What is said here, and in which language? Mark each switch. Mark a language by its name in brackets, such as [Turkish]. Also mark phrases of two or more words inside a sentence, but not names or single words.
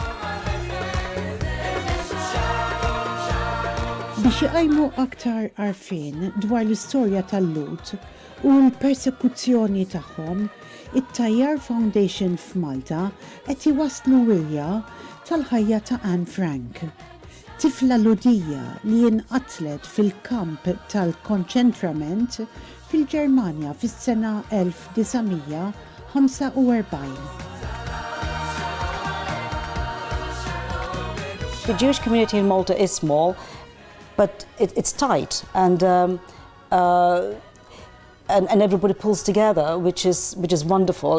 [Maltese] Biex iqajmu aktar għarfien dwar l-istorja tal-Lut u l-persekuzzjoni tagħhom, it-Tajjar Foundation f'Malta qed iwasslu wirja tal-ħajja ta' Anne Frank, tifla Lhudija li inqatlet fil-kamp tal-konċentrament fil-Ġermanja fis-sena 1945. [English] The Jewish community in Malta is small, but it's tight, and everybody pulls together, which is wonderful.